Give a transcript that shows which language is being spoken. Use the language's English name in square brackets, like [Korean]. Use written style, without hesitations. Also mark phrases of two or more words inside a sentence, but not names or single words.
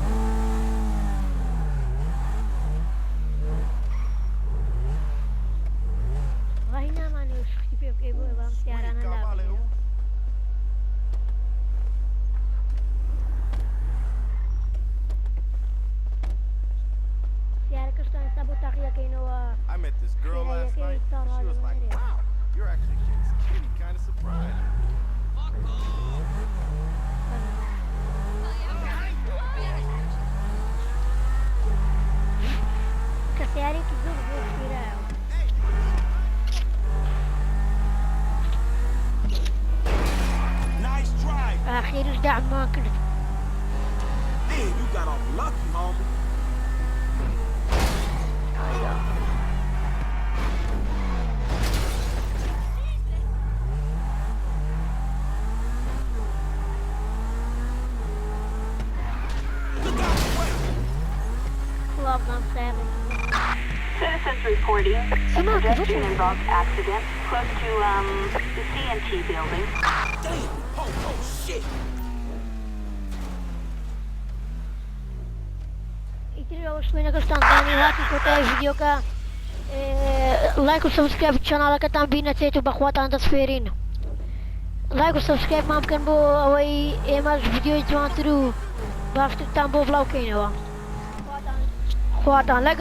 [Central Kurdish] ڕای نامانەوە شختی پێ بکەی بۆیە بەم سیارانە لابنەوە سیارەکەشتان ئێستا بۆ تاقیەکەینەوە [English] I met this girl last night. She was like, wow, you're actually skinny, kind of surprised. [Central Kurdish] کە سیارێکی زۆر زۆر خێرایە [English] Nice drive. [Central Kurdish] ئاخیرش داعمان کرد [English] Man, you got off lucky, homie. Look out the way. Clubs on 7 Citizens reporting a pedestrian-involved accident close to, the CNT building. Damn. Oh, shit. [Central Kurdish] ئیتر ئەوە شوێنەکەشتان زانی هاتی کۆتایی ڤیدیۆکە لایک و سەبسکرایب چەناڵەکەتان بینەچێت و بەخواتان دەسفێرین لایک و سەبسکرایبمان بکەن بۆ ئەوەی ئێمەش ڤیدیۆی جوانتر و باشترتان بۆ بڵاوکەینەوە خواتان لەگەڵ